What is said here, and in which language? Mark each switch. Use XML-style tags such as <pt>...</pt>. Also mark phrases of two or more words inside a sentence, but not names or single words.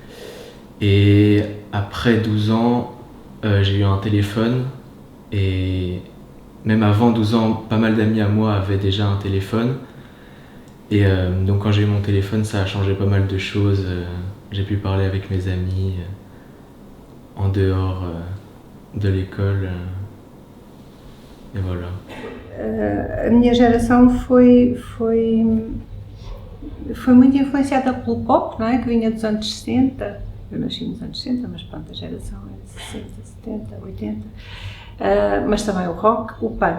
<fr>Et après 12 ans, j'ai eu un téléphone et même avant 12 ans, pas mal d'amis à moi avaient déjà un téléphone. Et donc quand j'ai eu mon téléphone, ça a changé pas mal de choses. J'ai pu parler avec mes amis en dehors de l'école.</fr> <pt>E voilà. A minha geração foi muito influenciada pelo pop, não é? Que vinha dos anos 60. Eu nasci nos anos 60, mas pronto, a geração é de 60, 70, 80. Mas também o rock, o punk.</pt>